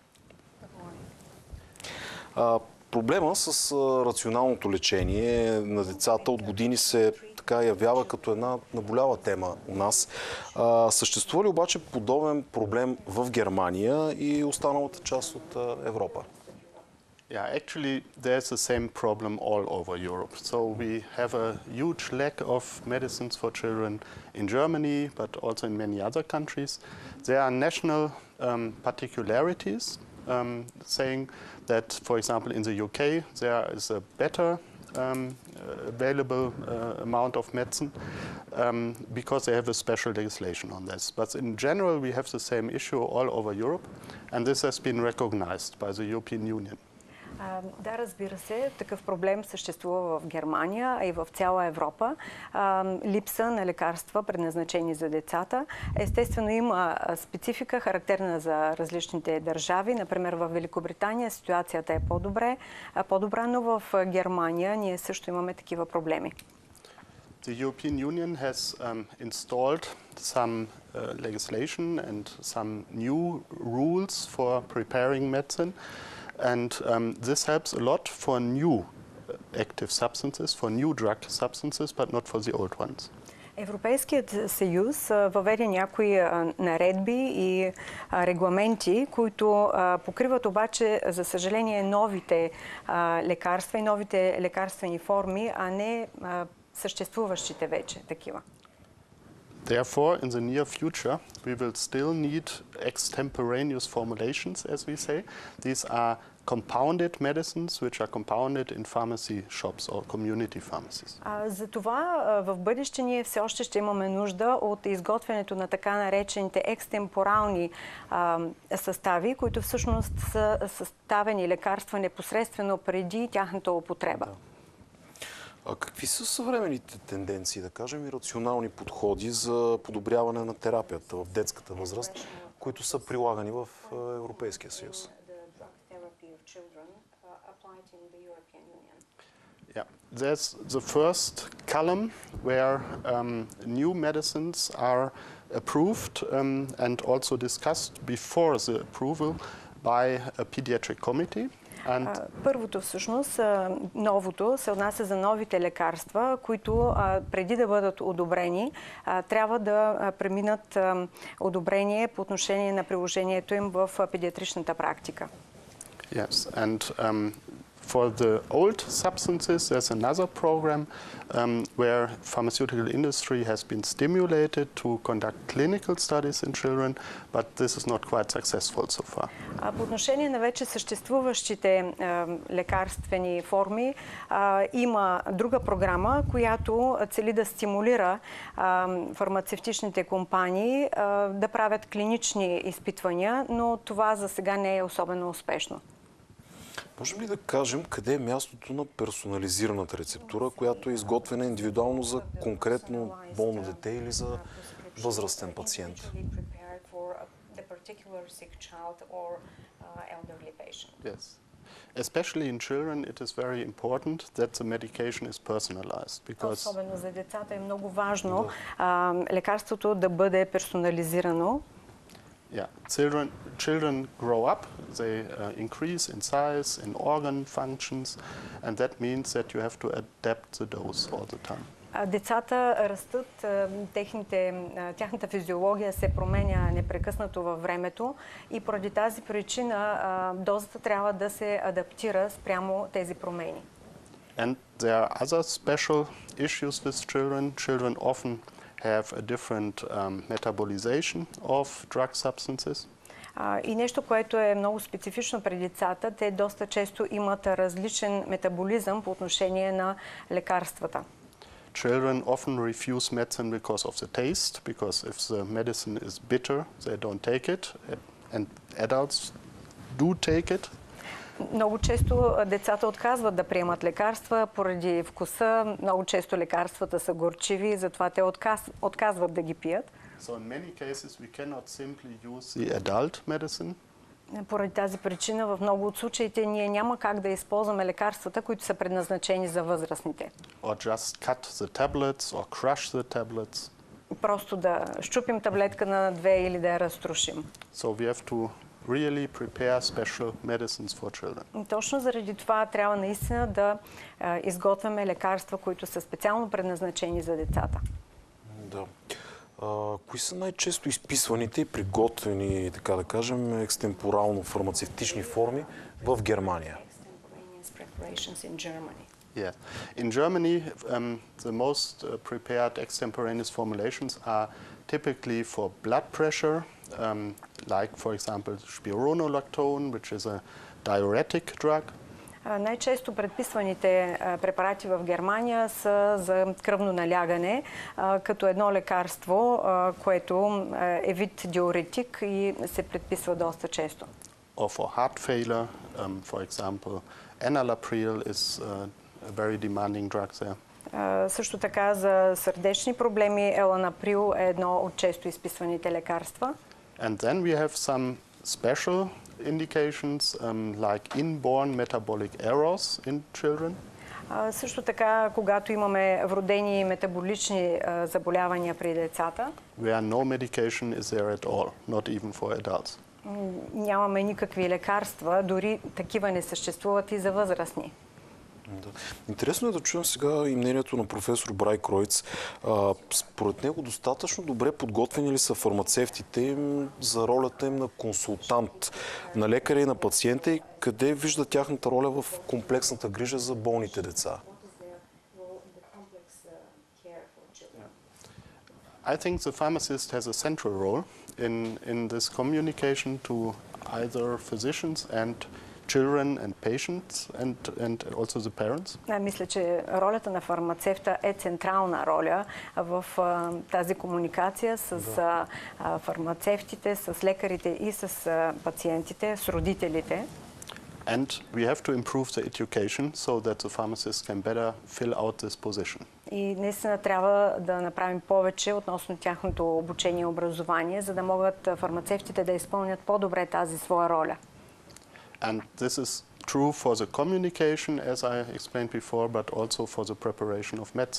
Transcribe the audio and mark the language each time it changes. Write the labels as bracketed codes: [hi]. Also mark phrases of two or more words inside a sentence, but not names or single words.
[bg] Проблема с рационалното лечение на децата от години се явява като една наболяла тема у нас. Съществува ли обаче подобен проблем в Германия и останалата част от Европа? [en] Yeah, actually, there's the same problem all over Europe. So we have a huge lack of medicines for children in Germany, but also in many other countries. There are national particularities saying that, for example, in the UK, there is a better available amount of medicine because they have a special legislation on this. But in general, we have the same issue all over Europe, and this has been recognized by the European Union. [bg] Да, разбира се, такъв проблем съществува в Германия, а и в цяла Европа. Липса на лекарства, предназначени за децата. Естествено, има специфика, характерна за различните държави. Например, в Великобритания ситуацията е по-добра, но в Германия ние също имаме такива проблеми. [en] The European Union has installed some legislation and some new rules for preparing medicine. And this helps a lot for new active substances, for new drug substances, but not for the old ones. [bg] Европейският съюз въведе някои наредби и регламенти, които покриват обаче, за съжаление, новите лекарства и новите лекарствени форми, а не съществуващите вече такива. [en] Therefore, in the near future, we will still need extemporaneous formulations, as we say. These are compounded medicines, which are compounded in pharmacy shops or community pharmacies. [bg] Затова в бъдеще ние все още ще имаме нужда от изготвянето на така наречените екстемпорални състави, които всъщност са съставени лекарства непосредствено преди тяхната употреба. А какви са съвременните тенденции, да кажем, и рационални подходи за подобряване на терапията в детската възраст, които са прилагани в Европейския съюз? [en] Yeah, there's the first column where new medicines are approved and also discussed before the approval by a pediatric committee. [bg] Първото всъщност, новото, се отнася за новите лекарства, които преди да бъдат одобрени, трябва да преминат одобрение по отношение на приложението им в педиатричната практика. [en] Yes, and for the old substances, there's another program where pharmaceutical industry has been stimulated to conduct clinical studies in children, but this is not quite successful so far. [bg] По отношение на вече съществуващите лекарствени форми, има друга програма, която цели да стимулира фармацевтичните компании да правят клинични изпитвания, но това за сега не е особено успешно. Можем ли да кажем къде е мястото на персонализираната рецептура, която е изготвена индивидуално за конкретно болно дете или за възрастен пациент? [en] Yes. Especially in children, it is very important that the medication is personalized because [bg] особено за децата е много важно лекарството да бъде персонализирано. [en] Yeah, children grow up, they increase in size, in organ functions, and that means that you have to adapt the dose all the time. [bg] Децата растат, тяхната физиология се променя непрекъснато във времето и поради тази причина дозата трябва да се адаптира спрямо тези промени. [en] And there are other special issues with children. Children often have a different metabolization of drug substances. [bg] И нещо, което е много специфично при децата, те доста често имат различен метаболизъм по отношение на лекарствата. [en] Children often refuse medicine because of the taste, because if the medicine is bitter, they don't take it, and adults do take it. [bg] Много често децата отказват да приемат лекарства поради вкуса. Много често лекарствата са горчиви, затова те отказват да ги пият. [en] So in many cases we cannot simply use the adult medicine. [bg] Поради тази причина в много от случаите ние няма как да използваме лекарствата, които са предназначени за възрастните. [en] Or just cut the tablets or crush the tablets. [bg] Просто да щупим таблетка на две или да я разтрушим. [en] So we have to really prepare special medicines for children. [bg] Точно заради това трябва наистина да изготвяме лекарства, които са специално предназначени за децата. Да. Кои са най-често изписваните и приготвени, така да кажем, екстемпорално фармацевтични форми в Германия? [en] Yeah. In Germany, the most prepared extemporaneous formulations are typically for blood pressure, like, for example, spironolactone, which is a diuretic drug. [bg] Най-често предписваните препарати в Германия са за кръвно налягане, като едно лекарство, което е вид диуретик и се предписва доста често. [en] Or for heart failure, for example, enalapril is a very demanding drug there. [bg] Също така за сърдечни проблеми еланаприл е едно от често изписваните лекарства. [en] And then we have some special indications like inborn metabolic errors in children. [bg] Също така, когато имаме вродени метаболични заболявания при децата, [en] where no medication is there at all, not even for adults. [bg] Нямаме никакви лекарства, дори такива не съществуват и за възрастни. Да. Интересно е да чуем сега и мнението на професор Брайткройц. Според него достатъчно добре подготвени ли са фармацевтите им за ролята им на консултант, на лекаря и на пациента и къде вижда тяхната роля в комплексната грижа за болните деца? [en] I think the pharmacist has a central role in this communication to either physicians and children and patients and also the parents. [bg] Мисля, че ролята на фармацевта е централна роля в тази комуникация с фармацевтите, с лекарите и с пациентите, с родителите. [en] And we have to improve the education so that the pharmacist can better fill out this position. [bg] И наистина трябва да направим повече относно тяхното обучение и образование, за да могат фармацевтите да изпълнят по-добре тази своя роля. [en] And this is true for the communication, as I explained before, but also for the preparation of medicine.